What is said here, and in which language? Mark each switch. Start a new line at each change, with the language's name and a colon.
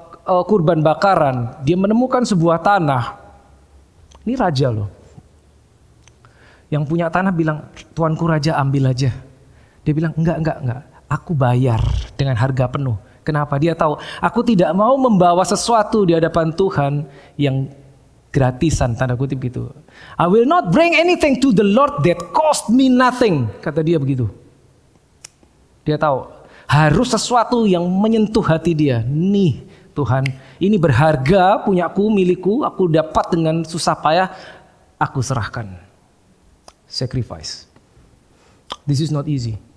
Indonesian: kurban bakaran, dia menemukan sebuah tanah. Ini raja loh. Yang punya tanah bilang, tuanku raja, ambil aja. Dia bilang, enggak. Aku bayar dengan harga penuh. Kenapa? Dia tahu, aku tidak mau membawa sesuatu di hadapan Tuhan yang gratisan, tanda kutip gitu.
English: I will not bring anything to the Lord that cost me nothing.
Indonesian: Kata dia begitu. Dia tahu, harus sesuatu yang menyentuh hati dia. Nih Tuhan, ini berharga, punyaku, milikku, aku dapat dengan susah payah, aku serahkan.
English: Sacrifice. This is not easy.